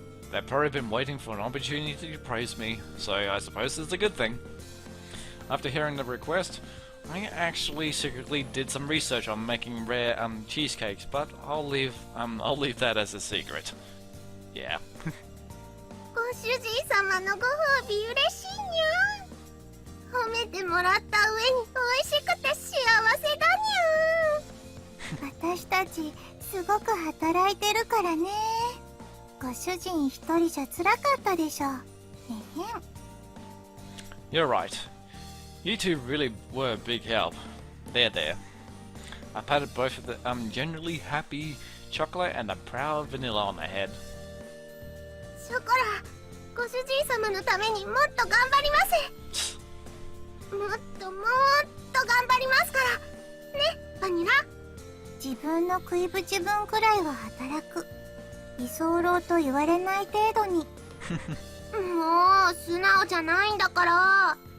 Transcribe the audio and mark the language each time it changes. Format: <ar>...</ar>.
<en>They've probably been waiting for an opportunity to praise me, so I suppose it's a good thing. After hearing the request, I actually secretly did some research on making rare cheesecakes, but I'll leave that as a secret. Yeah.</en> <ja>ご主人様のご褒美嬉しいにゃ。褒めてもらった上に美味しくて幸せだにゃ。私たちすごく働いてるからね。ご主人一人じゃ辛かったでしょ。</ja> <en>You're right. You two really were a big help. There. I patted both of the generally happy chocolate and the proud vanilla on the head.</en> <ja>ショコラ、ご主人様のためにもっと頑張ります。もっと頑張りますからね、バニラ。自分の食いぶち分くらいは働く。居候と言われない程度に。もう素直じゃないんだから。</ja>